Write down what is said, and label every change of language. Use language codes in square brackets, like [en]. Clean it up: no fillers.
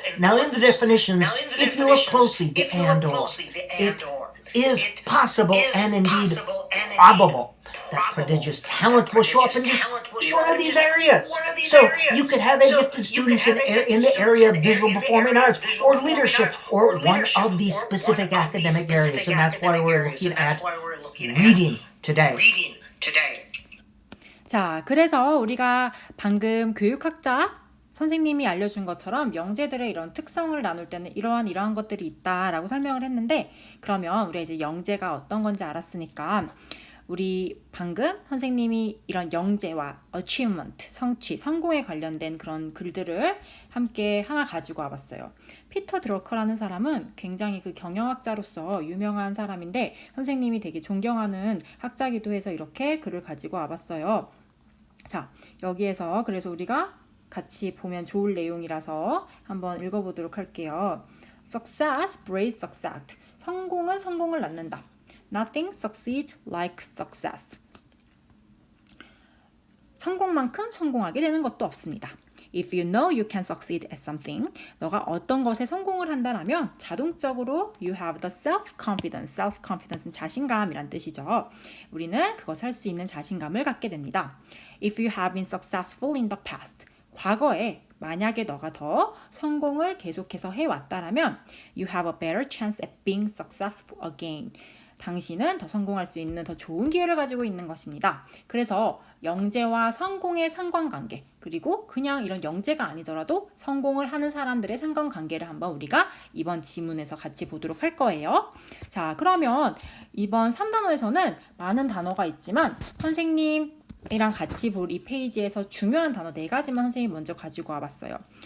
[en] Now in the definitions, if you look closely, the and/or, it is possible and indeed probable that prodigious talent will show up in just one of these areas. So you could have a gifted student in the area of visual performing arts or leadership or one of these specific academic areas. And that's why we're looking at reading today. [ko] 자, 그래서 우리가 방금 교육학자 선생님이 알려준 것처럼 영재들의 이런 특성을 나눌 때는 이러한 것들이 있다라고 설명을 했는데, 그러면 우리가 이제 영재가 어떤 건지 알았으니까 우리 방금 선생님이 이런 영재와 achievement, 성취, 성공에 관련된 그런 글들을 함께 하나 가지고 와봤어요. 피터 드러커라는 사람은 굉장히 그 경영학자로서 유명한 사람인데 선생님이 되게 존경하는 학자기도 해서 이렇게 글을 가지고 와봤어요. 자, 여기에서 그래서 우리가 같이 보면 좋을 내용이라서 한번 읽어보도록 할게요. [en] Success breeds success. [ko] 성공은 성공을 낳는다. [en] Nothing succeeds like success. [ko] 성공만큼 성공하게 되는 것도 없습니다. [en] If you know you can succeed at something, [ko] 너가 어떤 것에 성공을 한다면 자동적으로 [en] you have the self-confidence. [ko] self-confidence는 자신감이란 뜻이죠. 우리는 그것을 할 수 있는 자신감을 갖게 됩니다. [en] If you have been successful in the past, [ko] 과거에 만약에 너가 더 성공을 계속해서 해왔다라면 [en] you have a better chance at being successful again. [ko] 당신은 더 성공할 수 있는 더 좋은 기회를 가지고 있는 것입니다. 그래서 영재와 성공의 상관관계, 그리고 그냥 이런 영재가 아니더라도 성공을 하는 사람들의 상관관계를 한번 우리가 이번 지문에서 같이 보도록 할 거예요. 자, 그러면 이번 3단원에서는 많은 단어가 있지만 선생님이랑 같이 볼 이 페이지에서 중요한 단어 4가지만 선생님이 먼저 가지고 와봤어요.